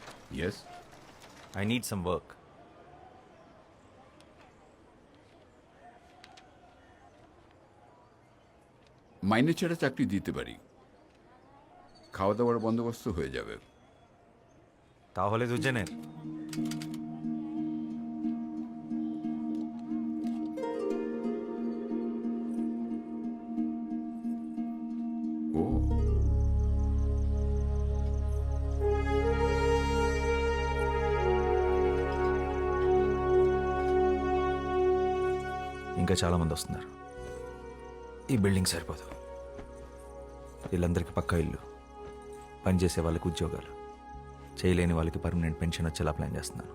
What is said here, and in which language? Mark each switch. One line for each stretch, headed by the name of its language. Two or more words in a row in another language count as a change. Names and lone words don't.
English: ఎస్, I need some work.
Bangla: মাইনে ছেড়ে চাকরি দিতে পারি, খাওয়া দাওয়ার বন্দোবস্ত হয়ে যাবে। তাহলে দুজনের ও
Telugu: ఇంకా చాలామంది వస్తున్నారు. ఈ బిల్డింగ్ సరిపోదు. వీళ్ళందరికీ పక్కా ఇల్లు, పనిచేసే వాళ్ళకి ఉద్యోగాలు, చేయలేని వాళ్ళకి
English: permanent pension
Telugu: వచ్చేలా ప్లాన్ చేస్తున్నాను.